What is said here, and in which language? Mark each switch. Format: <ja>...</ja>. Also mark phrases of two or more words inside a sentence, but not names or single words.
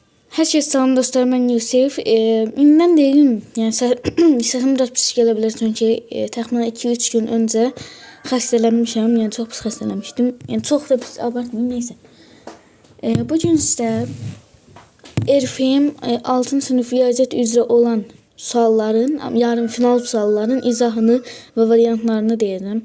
<tr>Herkese selam dostlar, ben Yusuf. İnden değilim. Yani sesim biraz pis gelebilir çünkü təxminən 2-3 gün önce xəstələnmişəm.</tr> <az>Yəni çox pis xəstələnmişdim. Yəni çox da pis abartmayayım, neyse. Bugün sizə RFM 6. sınıf riyaziyyat üzrə olan sualların, yarım final sualların izahını və variantlarını deyəcəm.</az>